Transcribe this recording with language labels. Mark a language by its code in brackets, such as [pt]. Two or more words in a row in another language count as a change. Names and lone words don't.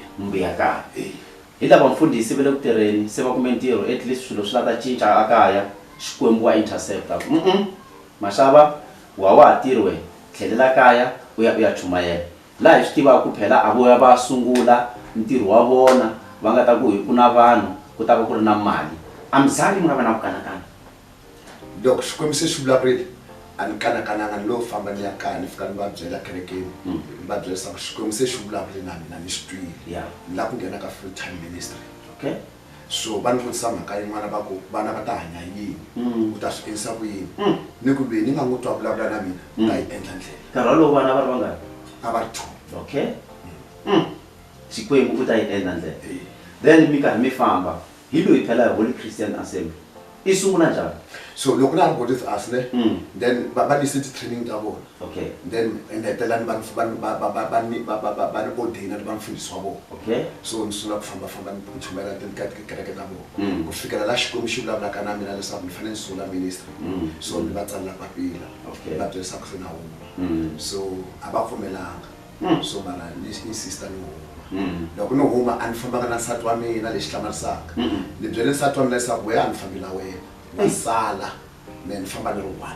[ts] mbuya kaya hi lava mfundhisi va le ku tirheni se va kume ntirho [en] at least [ts] swilo swi lava ta cinca a kaya Xikwembu wa intercepta Mashaba wa ha tirhi tlhelela kaya u ya chumayela laha hi swi tivaka ku phela a voya va sungula ntirho wa vona va nga ta ku hi ku na vanhu ku ta va ku ri na mali a mi zangi mi nga va na ku kanakana loko Xikwembu se xi vulavurile a ni kanakananga ni lo famba ni ya kaya ni fika ni va byela kerekeni ni va byela leswaku Xikwembu se xi vulavule na mina ni swi twile ni lava ku nghena ka [en] full time ministry [ts] so va ni vutisa mhaka yin'wana va ku vana va ta hanya yini u ta swi endlisa ku yini ni ku lweyi ni nga n'wi twa vulavula na mina u ta yi endla ndlela nkarhi walowu vana va ri vangani a va ri two Xikwembu u ta yi endla ndlela then mi karhi mi famba hi loyi phela hi Holy Christian Assembly i sungula njhani so loko na ri [en] with us [ts] ne then va ni [en] city training [ts] ta vona then endetelani va ni ordaina ni va mfundhisi wa vona so ni sungula ku fambafamba ni chumela tikereke ta vona ku fikela la Xikwembu xi vulavulaka na mina leswaku ni fanele ni sungula ministry so ni va tsalela papila va byela leswaku se na huma so a va pfumelanga so mara ni insista ni huma loko ni huma a ni fambaka na nsati wa mina lexi hlamarisaka ni byele nsati wa mina leswaku wehe a ni fambi na wena na sala ni famba ni ri one